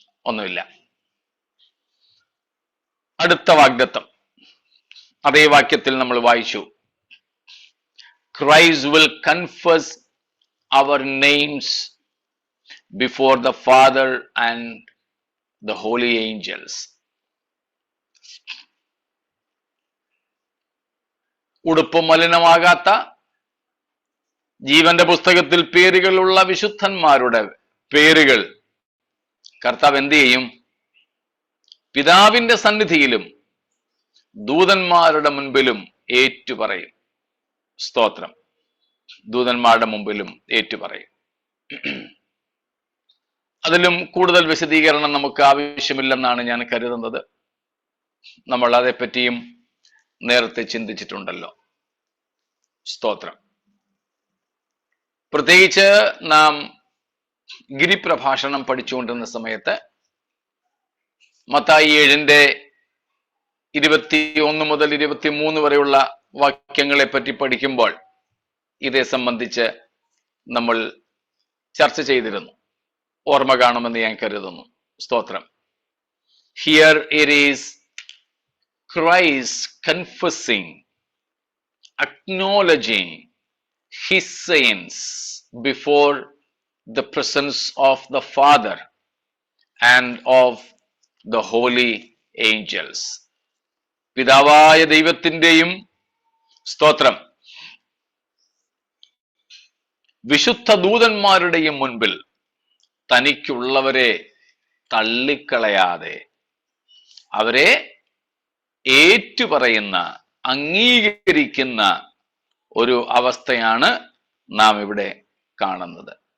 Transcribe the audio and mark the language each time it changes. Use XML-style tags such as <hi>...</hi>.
<ml>ഒന്നുമില്ല. അടുത്ത വാഗ്ദത്തം അതേ വാക്യത്തിൽ നമ്മൾ വായിച്ചു.</ml> <en>Christ will confess our names before the Father and the holy angels.</en> <ml>ഉടുപ്പ് മലിനമാകാത്ത ജീവന്റെ പുസ്തകത്തിൽ പേരുകളുള്ള വിശുദ്ധന്മാരുടെ പേരുകൾ കർത്താവ് എന്ത് ചെയ്യും? പിതാവിന്റെ സന്നിധിയിലും ദൂതന്മാരുടെ മുൻപിലും ഏറ്റുപറയും. സ്തോത്രം. ദൂതന്മാരുടെ മുമ്പിലും ഏറ്റുപറയും. അതിലും കൂടുതൽ വിശദീകരണം നമുക്ക് ആവശ്യമില്ലെന്നാണ് ഞാൻ കരുതുന്നത്. നമ്മൾ അതേപ്പറ്റിയും നേരത്തെ ചിന്തിച്ചിട്ടുണ്ടല്ലോ. സ്തോത്രം. പ്രത്യേകിച്ച് നാം ഗിരിപ്രഭാഷണം പഠിച്ചുകൊണ്ടിരുന്ന സമയത്ത് മത്തായി 7:21 മുതൽ 23 വരെയുള്ള വാക്യങ്ങളെ പറ്റി പഠിക്കുമ്പോൾ ഇതേ സംബന്ധിച്ച് നമ്മൾ ചർച്ച ചെയ്തിരുന്നു. ഓർമ്മ കാണുമെന്ന് ഞാൻ കരുതുന്നു. സ്തോത്രം.</ml> <en>Here it is Christ confessing, acknowledging his sins before the presence of the Father and of the holy angels.</en> <ml>പിതാവായ ദൈവത്തിന്റെയും സ്തോത്രം വിശുദ്ധ ദൂതന്മാരുടെയും മുൻപിൽ തനിക്കുള്ളവരെ തള്ളിക്കളയാതെ അവരെ ഏറ്റുപറയുന്ന, അംഗീകരിക്കുന്ന ഒരു അവസ്ഥയാണ് നാം ഇവിടെ കാണുന്നത്.</ml>